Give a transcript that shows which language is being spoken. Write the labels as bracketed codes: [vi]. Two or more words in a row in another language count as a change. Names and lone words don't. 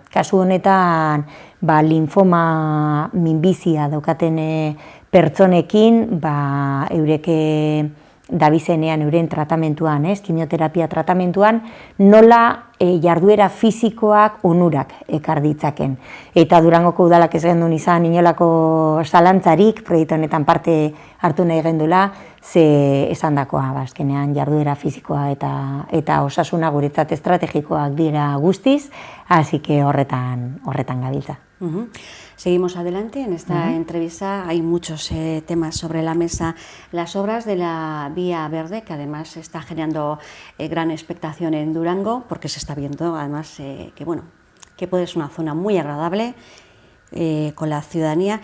[eu] Kasu honetan, linfoma minbizia daukaten pertsonekin, eureke dabizenean, euren tratamentuan, kimioterapia tratamentuan, nola jarduera fisikoak onurak ekar ditzaken. Eta Durangoko udalak ez gendun izan inolako zalantzarik, proiektu honetan parte hartu nahi gendula, ze esan dakoa, azkenean jarduera fisikoa eta osasuna guretzat estrategikoak dira guztiz, [es] así que [eu] horretan gabiltza. [es] Seguimos adelante. En esta entrevista hay muchos temas sobre la mesa. Las obras de la Vía Verde, que además está generando gran expectación en Durango, porque se está viendo además que puede ser una zona muy agradable con la ciudadanía.